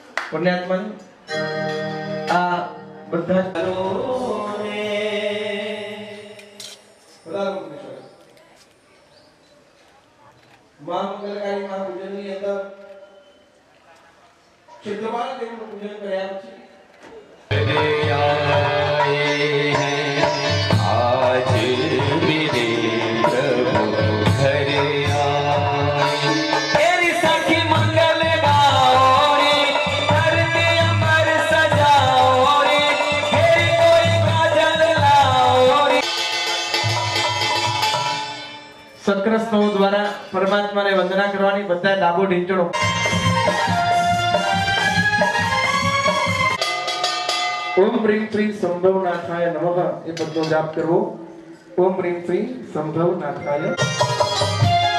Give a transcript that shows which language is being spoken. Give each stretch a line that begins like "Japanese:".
Gujarati: પુણ્યાત્મા આ બધા મહામંગલકારી મહાપૂજનની અંદર ક્ષેત્રપાલ દેવનું પૂજન કર્યા છે.
Hindi: आज मेरे प्रभु घर आए तेरी सखी मंगल गाओ रे धरती अमर सजाओ रे फिर कोई काजल लाओ रे.
Gujarati: સક્ર સ્તવ દ્વારા પરમાત્માને વંદના કરવાની. બધા ડાબો ઢીંચણો.
Sanskrit: ઓમ હ્રીમ શ્રી સંભવનાથાય નમઃ
Gujarati: એ પદનો જાપ કરવો.
Sanskrit: ઓમ હ્રીમ શ્રી સંભવનાથાય.